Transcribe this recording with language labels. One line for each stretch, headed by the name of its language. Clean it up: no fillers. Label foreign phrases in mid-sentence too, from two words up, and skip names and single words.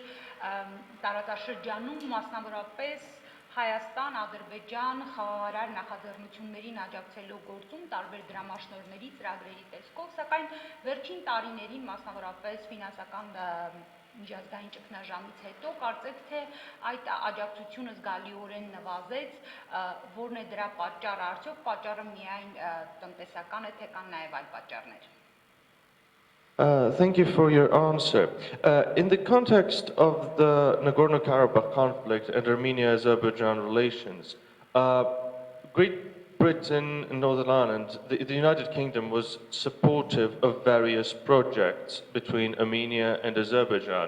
Armenian: տարածաշրջանում, մասնավորապես Հայաստան, Ադրբեջան, խաղաղարար նախաձեռնություններին աջակցելու գործում տարբեր դրամաշնորհների ծրագրերի տեսքով, սակայն վերջին տարիներին, մասնավորապես ֆինանսական միջազգային ճգնաժամից հետո, կարծեք թե այդ աջակցությունը զգալիորեն նվազեց, որն է դրա պատճառը, արդյոք պատճառը միայն տնտեսական է, թե կան նաև այլ պատճառներ։
English: Thank you for your answer. In the context of the Nagorno-Karabakh conflict and Armenia-Azerbaijan relations, Great Britain and Northern Ireland, the United Kingdom was supportive of various projects between Armenia and Azerbaijan.